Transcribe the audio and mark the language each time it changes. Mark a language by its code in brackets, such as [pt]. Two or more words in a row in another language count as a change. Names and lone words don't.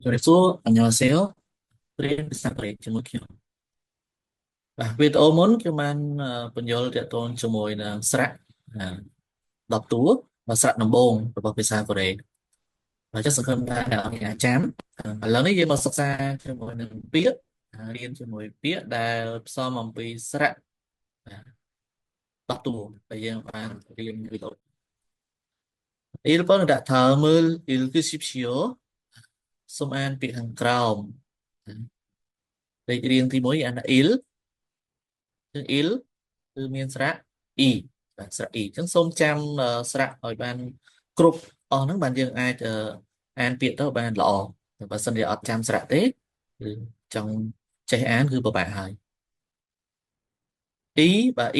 [ko] 그래서 안녕하세요. 프레임 비슷하게 [km] ជាមួយខ្ញុំបាទវីដេអូមុនខ្ញុំបានបញ្យល់ទាក់ទងជាមួយនឹងស្រៈ10តួvàស្រៈដំបូងរបស់ភាសាកូរ៉េហើយចង់សង្ឃឹមថាអ្នកនរគ្នាចាំឥឡូវនេះយើងមកសិក្សាជាមួយនឹងពាក្យរៀនជាមួយពាក្យដែលផ្សំអំពីស្រៈ10តួដែលយើងបានរៀនវីដេអូ [ko] 1번 다음을 읽으십시오. [km] សូមអានពាក្យខាងក្រោមលេខរៀងទី1អានថា il គឺមានស្រៈ e បាទស្រៈ e អញ្ចឹងសូមចាំស្រៈឲ្យបានគ្រប់អស់ហ្នឹងបានយើងអាចអានពាក្យទៅបានល្អតែបើសិនជាអត់ចាំស្រៈទេគឺចង់ចេះអានគឺពិបាកហើយ e បាទ e